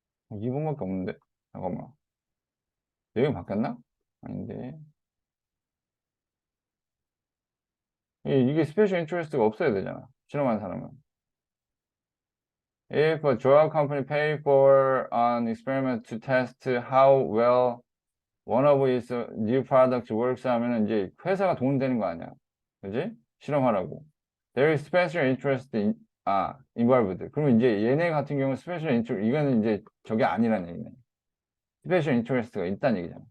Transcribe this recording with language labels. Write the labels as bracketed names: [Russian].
[Korean] 2분밖에 없는데? 잠깐만. 내용이 바뀌었나? 아닌데. 이게 스페셜 인트레스트가 없어야 되잖아. 실험하는 사람은. [English] If a drug company pay for an experiment to test how well one of its new products works [Korean] 하면은 이제 회사가 돈 되는 거 아니야. 그지? 실험하라고. [English] There is special interest involved. [Korean] 그러면 이제 얘네 같은 경우는 special interest, 이거는 이제 저게 아니라는 얘기네. special interest가 있다는 얘기잖아.